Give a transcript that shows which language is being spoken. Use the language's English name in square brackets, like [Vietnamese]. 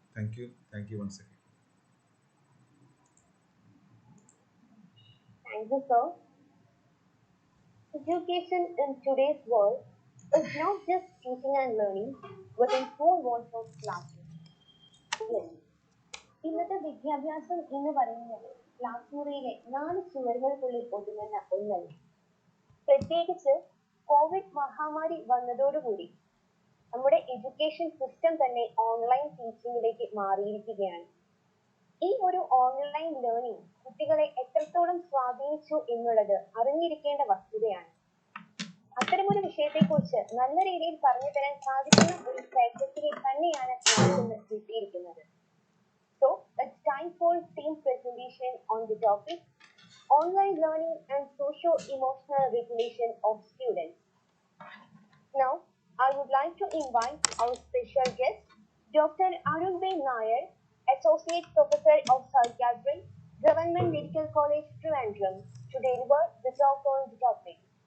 [English] Thank you. Thank you once again. Thank you, sir. Education in today's world is not just teaching and learning within four walls of classroom. Yes. [Malayalam] ഇന്നത്തെ വിദ്യാഭ്യാസം എന്ന് പറയുന്നത് class മുറിയിലെ 4 ചുവരുകൾക്കുള്ളിൽ ഒതുങ്ങുന്ന ഒന്നല്ല. പ്രത്യേകിച്ച് Covid മഹാമാരി വന്നതോടുകൂടി നമ്മുടെ എഡ്യൂക്കേഷൻ സിസ്റ്റം തന്നെ ഓൺലൈൻ ടീച്ചിങ്ങിലേക്ക് മാറിയിരിക്കുകയാണ്. ഈ ഒരു ഓൺലൈൻ ലേണിംഗ് കുട്ടികളെ എത്രത്തോളം സ്വാധീനിച്ചു എന്നുള്ളത് അറിഞ്ഞിരിക്കേണ്ട വസ്തുതയാണ്. അത്തരമൊരു വിഷയത്തെക്കുറിച്ച് നല്ല രീതിയിൽ പറഞ്ഞു തരാൻ സാധിക്കുന്ന ഒരു ഫാക്കൽറ്റിയെ തന്നെയാണ് നമുക്കിന്ന് കിട്ടിയിരിക്കുന്നത്. [English] So, it's time for team presentation on the topic Online Learning and Socio-Emotional Regulation of Students. Now, I would like to invite our special guest, Dr. ARUN NAIR, Associate Professor of Psychiatry, Government Medical College, Trivandrum, to deliver the talk on the topic.